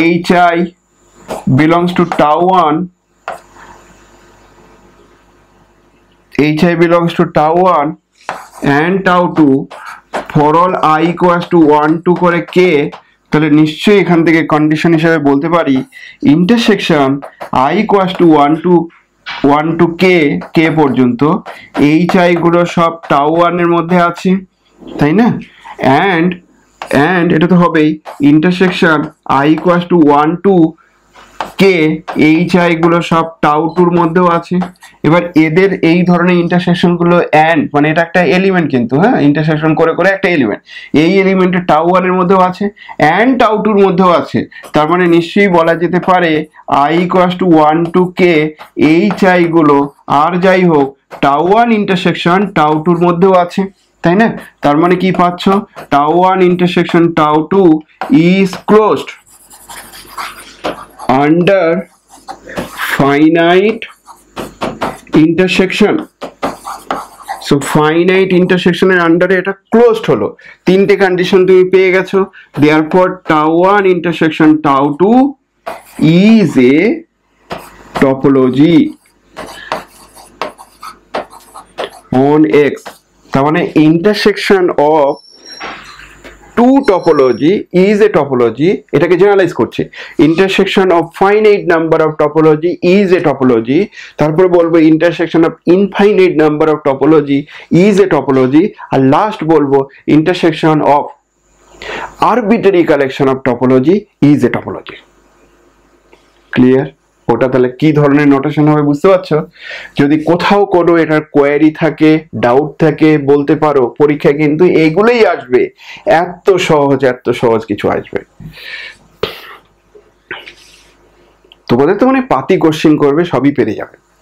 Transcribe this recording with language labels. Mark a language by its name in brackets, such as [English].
[English] hi belongs to tau 1, hi belongs to tau 1 and tau 2 for all I equals to 1 2 করে k। [Bangla] তাহলে নিশ্চয়ই এখান থেকে condition হিসেবে বলতে পারি intersection [English] I equals to 1 to k [Bangla] পর্যন্ত এইচ আই গুলো সব টাউ ওয়ানের মধ্যে আছে, তাই না? অ্যান্ড এটা তো হবেই, intersection [English] I equals to 1 to k [Bangla] H I গুলো সব টাউ টুর মধ্যেও আছে। এবার এদের এই ধরনের ইন্টারসেকশন গুলো অ্যান্ড মানে এটা একটা এলিমেন্ট কিন্তু, হ্যাঁ, ইন্টারসেকশন করে করে একটা এলিমেন্ট, এই এলিমেন্টের টাউ ওয়ানের মধ্যেও আছে অ্যান্ড টাউ টুর মধ্যেও আছে। তার মানে নিশ্চয়ই বলা যেতে পারে [English] I equals to 1 to k [Bangla] H I গুলো আর যাই হোক টাউ ওয়ান ইন্টারসেকশন টাউ টুর মধ্যেও আছে, তাই না? তার মানে কি পাচ্ছ, tau one intersection tau two is closed [English] under finite intersection। so finite intersection [Bangla] এর আন্ডারে এটা ক্লোজড হলো। 3টে কন্ডিশন তুমি পেয়ে গেছো, [English] therefore tau 1 intersection tau 2 is a topology on x। [Bangla] তার মানে [English] intersection of two topology is a topology, [Bangla] এটাকে জেনারেলাইজ করছে, [English] intersection of finite number of topology is a topology, [Bangla] তারপর বলবো [English] intersection of infinite number of topology is a topology, [Bangla] আর last বলবো [English] intersection of arbitrary collection of topology is a topology। [Bangla] Clear? ওটা তাহলে কি ধরনের notation হবে বুঝতে পারছো? যদি কোথাও কোনো এটার কোয়ারি থাকে, ডাউট থাকে, বলতে পারো। পরীক্ষায় কিন্তু এইগুলোই আসবে, এত সহজ কিছু আসবে। তোমাদের তো মানে পাতি কোশ্চেন করবে, সবই পেরে যাবে।